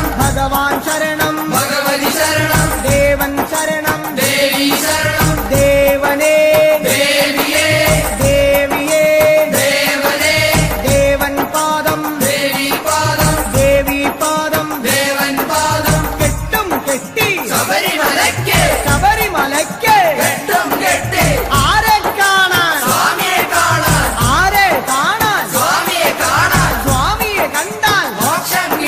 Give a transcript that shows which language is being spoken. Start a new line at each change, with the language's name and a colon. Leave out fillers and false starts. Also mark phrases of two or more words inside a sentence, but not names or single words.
Telugu: భగవాన్ శరణం భగవతి శరణం దేవన్ శరణం దేవి శరణం దేవనే దేవియే దేవియే దేవనే దేవన్ పాదం దేవి పాదం దేవి పాదం దేవన్ పాదం
Malayalam: കെട്ടും കെട്ടി ശബരിമലയ്ക്ക് ശബരിമലയ്ക്ക് കെട്ടും കെട്ടി ആരെ കാണാൻ സ്വാമിയെ കാണാൻ ആരെ കാണാൻ സ്വാമിയെ കാണാൻ സ്വാമിയെ കണ്ടാൽ മോക്ഷ